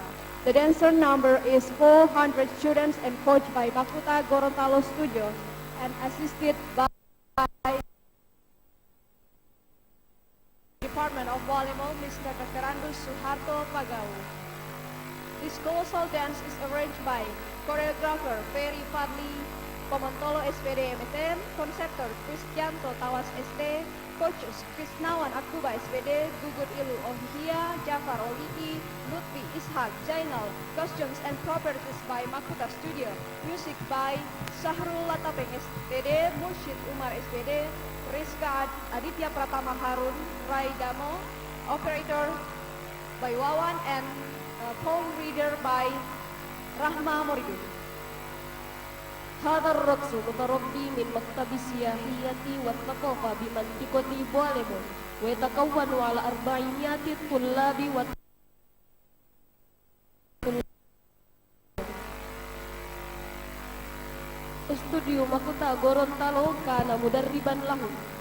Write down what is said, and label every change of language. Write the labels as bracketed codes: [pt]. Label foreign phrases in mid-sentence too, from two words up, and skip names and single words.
[en] The dancer number is 400 students and coached by Makuta Gorontalo Studios and assisted by Department of Bualemo, Mr. Dr. Andus Suharto Pagau. This colossal dance is arranged by choreographer Ferry Fadli Pomontolo SPD MTN, conceptor Krisjanto Tawas SD, coaches Krisnawan Akuba SPD, Gugut Ilu Ohihia, Jafar Oligi, Lutfi Ishak, Zainal. Costumes and properties by Makuta Studio. Music by Syahrul Latapeng SPD, Mursyid Umar SPD, Rizka Aditya Pratama Harun, Rai Damo. Operator by Wawan and poem reader by Rahma Moridu. [ar] هذا الرقص متربي من مكتب السياحية والثقافة بمنطقة بواليمو ويتكون على 400 طلاب استوديو مكوتا غورونتالو كان مدربا لهم.